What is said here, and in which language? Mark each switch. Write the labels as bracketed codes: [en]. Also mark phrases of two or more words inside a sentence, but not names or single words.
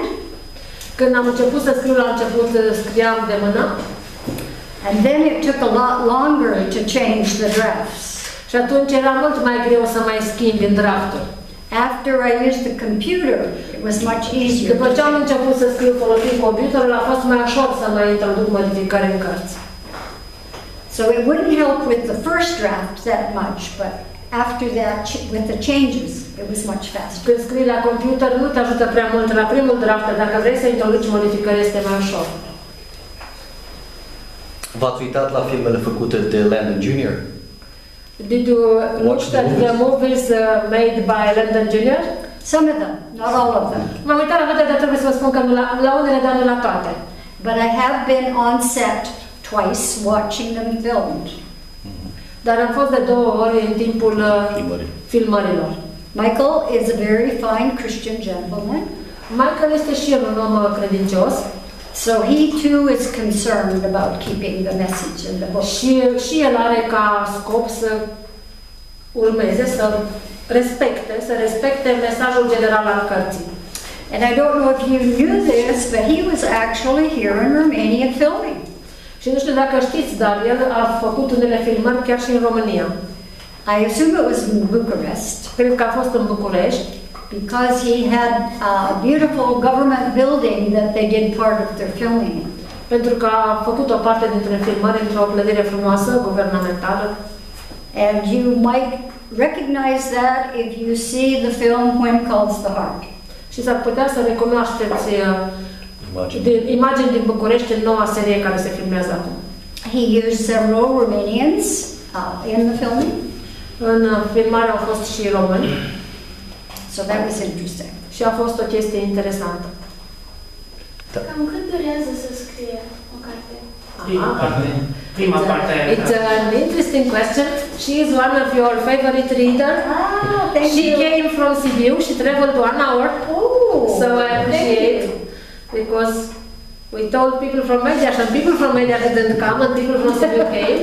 [ro] Când am început să scriu, la început scriam de mână. [en] and then it took a lot longer to change the drafts. [ro] Și atunci era mult mai greu să mai schimbi în drafturi. [en] After I used the computer, it was much easier. [ro] După ce am început să scriu folosind computerul, a fost mai ușor să mai introduc modificări în cărți. [en] So it wouldn't help with the first draft that much, but after that, with the changes, it was much faster. [ro] Când scrii la computer nu te ajută prea mult la primul draft, dar dacă vrei să introduci modificări este mai ușor. V-ați uitat la filmele făcute de Landon Jr.? [en] Did you look at the movies made by Landon Jr.? Some of them, not all of them. [ro] M-am uitat la toate, dar trebuie să vă spun că la unele, dar nu la toate. [en] But I have been on set twice watching them filmed. [ro] Dar am fost de 2 ori în timpul filmărilor. [en] Michael is a very fine Christian gentleman. [ro] Michael este și el un om credincios. [en] So he too is concerned about keeping the message in the book. [ro] Și el are ca scop să urmeze, să respecte mesajul general al cărții. [en] And I don't know if you knew this, but he was actually here in Romania filming. [ro] Și nu știu dacă știți, dar el a făcut unele filmări chiar și în România. [en] I assume it was in Bucharest. [ro] Cred că a fost în București. [en] Because he had a beautiful government building that they did part of their filming in. [ro] Pentru că a făcut o parte dintre filmări într-o clădire frumoasă, guvernamentală. [en] And you might recognize that if you see the film When Calls the Heart. [ro] Și s-ar putea să recunoașteți imagini din București în noua serie care se filmează acum. [en] He used several Romanians in the filming. [ro] În filmare au fost și români. [en] So that was interesting. [ro] Și a fost o chestie interesantă. Cam cât durează să scrie o carte? Prima parte. [en] It's an interesting question. She is one of your favorite readers. Thank She you. came from Sibiu. She traveled 1 hour. Oh, So I appreciate because we told people from Medias and people from Medias didn't come and people from Sibiu came.